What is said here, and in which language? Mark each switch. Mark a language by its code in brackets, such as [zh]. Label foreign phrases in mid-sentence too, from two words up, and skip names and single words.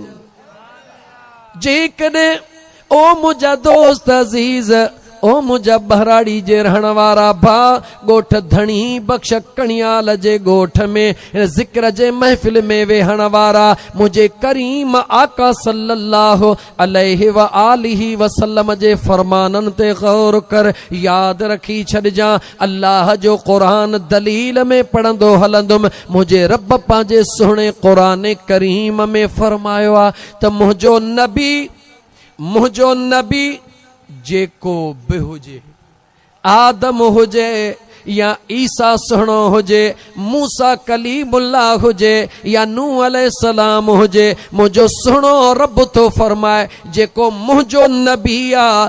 [sd] जेकॾहिं ओ मुंहिंजा दोस्त अज़ीज़, ओ मुंहिंजा बहराड़ी जे रहण वारा भा, ॻोठ धणी बख्श कणियाल जे ॻोठ में ज़िक्र जे महफ़िल में वेहण वारा मुंहिंजे करीम आका [ar] صلى الله عليه وآله وسلم [sd] जे फरमाननि ते गौर कर, यादि रखी छॾिजां, अल्लाह जो क़ुरान दलील में पढ़ंदो हलंदुमि। मुंहिंजे रब पंहिंजे सुहिणे क़ुरान करीम में फरमायो आहे त मुंहिंजो नबी जेको बि हुजे, आदम हुजे या ईसा सुहिणो हुजे, मूसा कलीमुल्लाह हुजे या नूह अलैहिस्सलाम हुजे, मुंहिंजो सुहिणो रब थो फरमाए जेको मुंहिंजो नबी आहे।